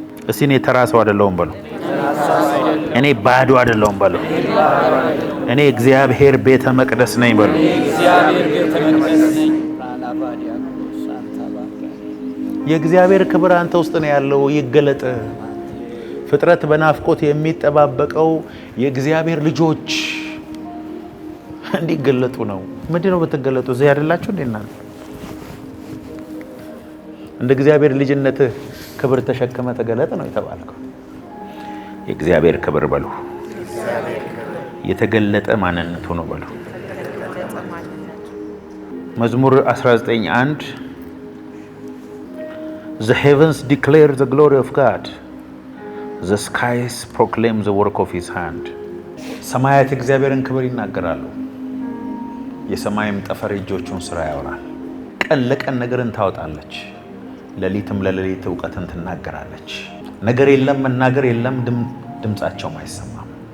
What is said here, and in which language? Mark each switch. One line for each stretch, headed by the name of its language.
Amharic: እስቲ እኔ ተራ ሰው አይደለሁም በሉ። እኔ ባዶ አይደለሁም በሉ። እኔ እግዚአብሔር ቤተ መቅደስ ነኝ በሉ። የእግዚአብሔር ክብር አንተ ውስጥ ነው ያለው። ይገለጥ። ፍጥረት በናፍቆት የሚጠባበቀው የእግዚአብሔር ልጆች እንዲገለጡ ነው። ምንድነው ብትገለጡ? እዚህ አይደላችሁ እንዴ እናንተ? እንደ እግዚአብሔር ልጅነት ክብር ተሸክመ ተገለጥ ነው የተባልከው። የእግዚአብሔር ክብር በሉ። የተገለጠ ማንነቱ ነው በሉ።
English: መዝሙር 19:1 The heavens declare the glory of God. The skies proclaim the work of his hand.
Amharic: ሰማያት እግዚአብሔርን ክብር ይናገራሉ፣ የሰማይም ጠፈር እጆቹን ስራ ያወራል። ቀን ለቀን ነገርን ታወጣለች፣ ሌሊትም ለሌሊት ዕውቀትን ትናገራለች። ነገር የለም መናገር የለም፣ ድምጻቸውም አይሰማም።